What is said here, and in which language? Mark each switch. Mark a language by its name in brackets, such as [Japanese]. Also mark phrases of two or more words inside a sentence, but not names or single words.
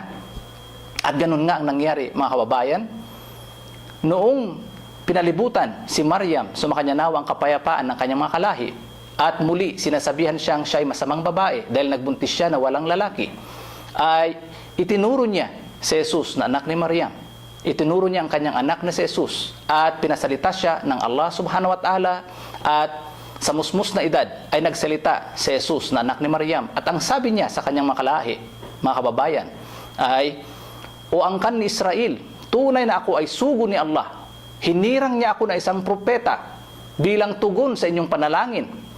[Filipino] At ganun nga ang nangyari, mga kababayan. Noong pinalibutan si Maryam, sumakanya nawa ang kapayapaan ng kanyang mga kalahi, at muli sinasabihan siya ay masamang babae dahil nagbuntis siya na walang lalaki, ay itinuro niya si Jesus na anak ni Maryam. Itinuro niya ang kanyang anak na si Jesus at pinasalita siya ng [Arabic] الله سبحانه وتعالى, [Filipino] at sa musmus na edad ay nagsalita si Jesus na anak ni Maryam. At ang sabi niya sa kanyang makalahi, mga kababayan, ay, "O angkan ni Israel, tunay na ako ay sugo ni Allah. Hinirang niya ako na isang propeta bilang tugon sa inyong panalangin.